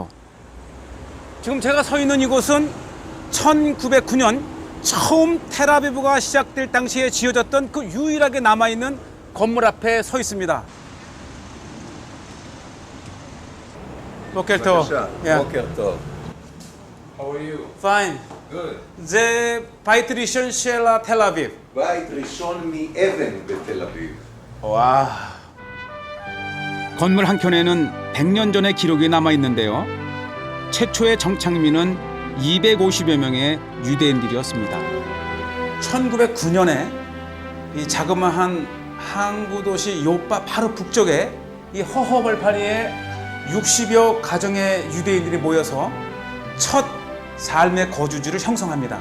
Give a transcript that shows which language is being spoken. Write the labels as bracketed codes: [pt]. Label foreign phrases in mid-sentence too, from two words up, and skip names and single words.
[ko] 지금 제가 서 있는 이곳은 1909년 처음 텔아비브가 시작될 당시에 지어졌던 그 유일하게 남아있는 건물 앞에 서 있습니다. [he] בוקר טוב. בוקר טוב. [en] How are you? Fine. Good. [he] זה בית ראשון של תל אביב. בית ראשון מאבן בתל אביב. [ko] 와. 건물 한켠에는 100년 전의 기록이 남아 있는데요. 최초의 정착민은 250여 명의 유대인들이었습니다. 1909년에 이 자그마한 항구 도시 요파 바로 북쪽에 이 허허벌판위에 60여 가정의 유대인들이 모여서 첫 삶의 거주지를 형성합니다.